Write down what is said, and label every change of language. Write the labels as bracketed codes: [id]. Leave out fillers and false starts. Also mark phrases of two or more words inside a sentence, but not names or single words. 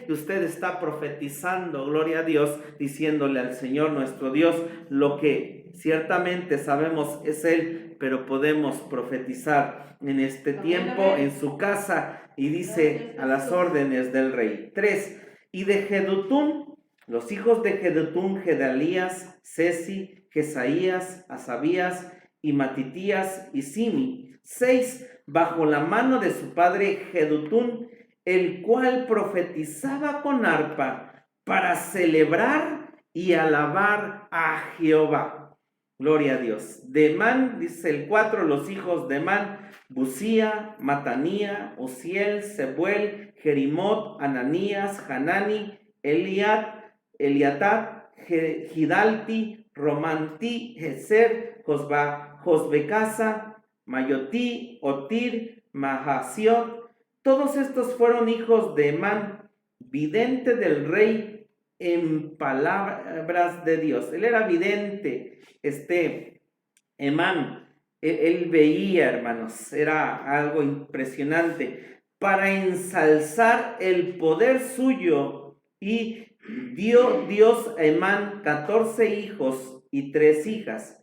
[es] Y usted está profetizando, gloria a Dios, diciéndole al Señor nuestro Dios lo que ciertamente sabemos es Él, pero podemos profetizar en este tiempo en su casa, y dice a las órdenes del rey. 3. Y de Jedutún, los hijos de Jedutún, Gedalías, Cesi, Jesaías, Asabías y Matitías y Simi. 6. Bajo la mano de su padre Jedutún, el cual profetizaba con arpa para celebrar y alabar a Jehová. Gloria a Dios. De Emán, dice el 4, los hijos de Emán, Busía, Matanía, Uziel, Sebuel, Jerimot, Ananías, Hanani, Eliatab, Gidalti, Romantí, Geser, Josbecasa, Mayotí, Otir, Mahasiot. Todos estos fueron hijos de Emán, vidente del rey en palabras de Dios. Él era vidente, Emán. Él veía, hermanos, era algo impresionante, para ensalzar el poder suyo, y dio Dios a Emán 14 hijos y 3 hijas.